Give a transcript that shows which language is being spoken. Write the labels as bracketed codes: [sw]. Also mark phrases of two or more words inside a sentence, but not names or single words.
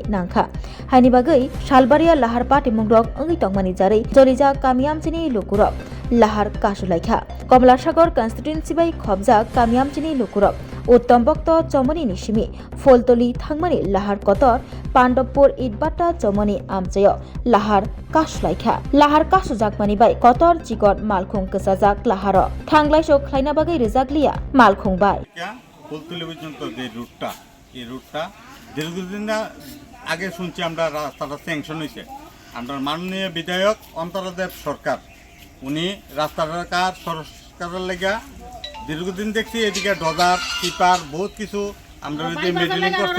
[trp] नांखा हायनि बागै सालबारिया लाहार पाटिमुं रग अंगै तंमानि जारै जलिजा कामियामचिनि लुकुरब लाहार कासुलाइखा कमलासागर कन्स्टिट्युएन्सि बाय खबजा कामियामचिनि लुकुरब उत्तम भक्त चमनी निशिमी फलतली थांमानि लाहार कतर पांडवपुर इटबाटा चमनी आमचय लाहार कासुलाइखा लाहार कासु जाकमानि बाय कतर चिकन मालखुं कसाजाक लाहार थांलायसो खलायना बागै रिजाकलिया मालखुं बाय [bn] फलतली পর্যন্ত যে রুটটা এই রুটটা দীর্ঘদিন আগে শুনছি আমরা রাস্তাটা স্যাংশন হয়েছে আমরা মাননীয় বিধায়ক অন্তরদেব সরকার উনি রাস্তাটার কাজ সংস্কারের লেগা দীর্ঘদিন দেখছি এদিকে ডজার টিপার বহুত কিছু আমরা যদি মেডেলিং করছে